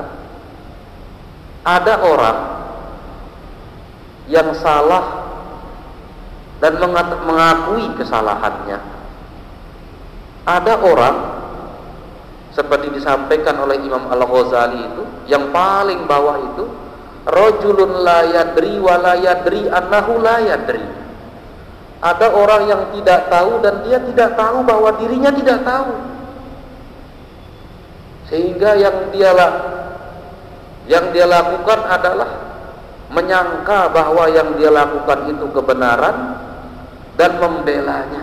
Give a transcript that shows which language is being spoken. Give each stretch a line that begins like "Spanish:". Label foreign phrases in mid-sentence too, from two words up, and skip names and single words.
Indonesian: Ada orang yang salah dan mengakui kesalahannya. Ada orang seperti disampaikan oleh Imam Al-Ghazali itu, yang paling bawah itu,
Arabic: رجل لا يدري ولا يدري أنه لا يدري.
Indonesian: Ada orang yang tidak tahu dan dia tidak tahu bahwa dirinya tidak tahu. Sehingga yang dia lakukan adalah menyangka bahwa yang dia lakukan itu kebenaran dan membelanya.